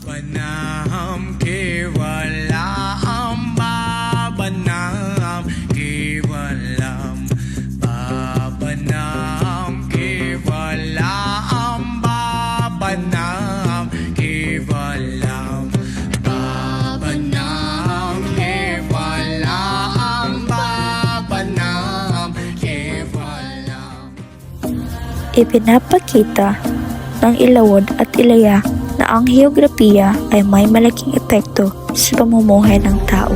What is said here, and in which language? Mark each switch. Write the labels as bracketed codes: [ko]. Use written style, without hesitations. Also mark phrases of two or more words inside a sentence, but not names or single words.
[sa] Naam kevalam babanam kevalam babanam kevalam babanam kevalam babanam kevalam babanam kevalam. [tl] Ipinapakita ng Ilawod at Ilaya na ang heograpiya ay may malaking epekto sa pamumuhay ng tao.